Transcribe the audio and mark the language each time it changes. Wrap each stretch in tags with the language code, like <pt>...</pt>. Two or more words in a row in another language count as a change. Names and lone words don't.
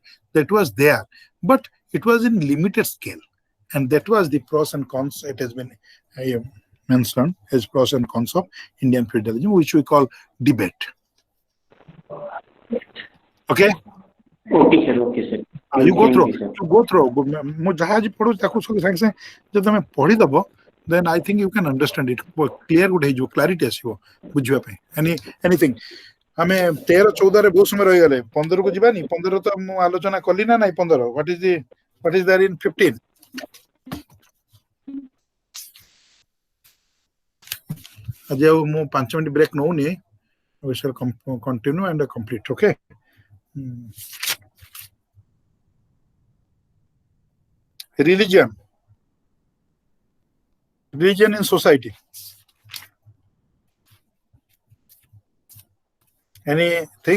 <en>That was there, but it was in limited scale. And that was the pros and cons. It has been mentioned as pros and cons of Indian feudalism, which we call debate. Okay? Okay, sir. Okay, sir. You go Thank through. you, sir. You go through.</en> <or>ମୁଁ ଯାହା ଆଜି ପଢୁଛି ତାକୁ ସବୁ ସାଙ୍ଗେ ସାଙ୍ଗେ ଯଦି ତମେ ପଢିଦବ,</or> <en>then I think you can understand it.</en> <or>Clear ଗୋଟେ ହେଇଯିବ, clarity ଆସିବ ବୁଝିବା ପାଇଁ. Anything. ଆମେ 13 14 ରେ ବହୁତ ସମୟ ରହିଗଲେ. 15 କୁ ଯିବାନି. 15 ତ ମୁଁ ଆଲୋଚନା କଲି ନା ନାଇଁ. 15</or> <en>what is there in 15?</en> <or>ଆଜି ଆଉ ମୁଁ 5</or> <en>minute break</en> <or>ନଉନି.</or> <en>We shall continue and complete. Okay? Religion in society. Anything?</en>